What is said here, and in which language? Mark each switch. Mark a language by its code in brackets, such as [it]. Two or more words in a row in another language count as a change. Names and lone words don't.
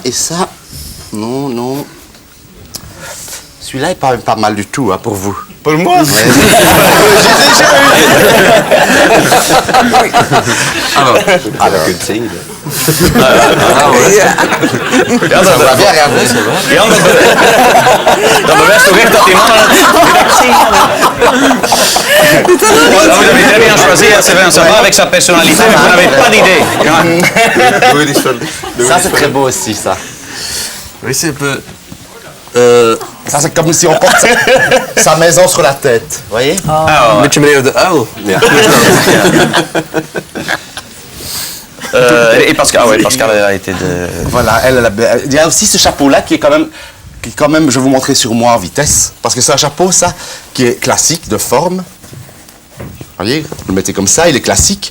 [fr] Et ça, non. Celui-là est pas mal du tout hein, pour vous. Pour moi? Alors, Ja, ça va bien regarder. [nl] Ja, dat bewijst toch echt dat die mannen... [fr] Vous avez très bien choisi, ça va avec sa personnalité, mais vous n'avez pas d'idée. Ça c'est très beau aussi ça. Oui, c'est un peu... Ça c'est comme si on portait sa maison sur la tête. Vous voyez? [nl] Een beetje meneer de uil. Ja. [fr] Et Pascal, ah ouais, Pascal a été de... Voilà, il y a aussi ce chapeau-là qui est quand même, je vais vous montrer sur moi en vitesse. Parce que c'est un chapeau, ça, qui est classique, de forme. Voyez, vous le mettez comme ça, il est classique.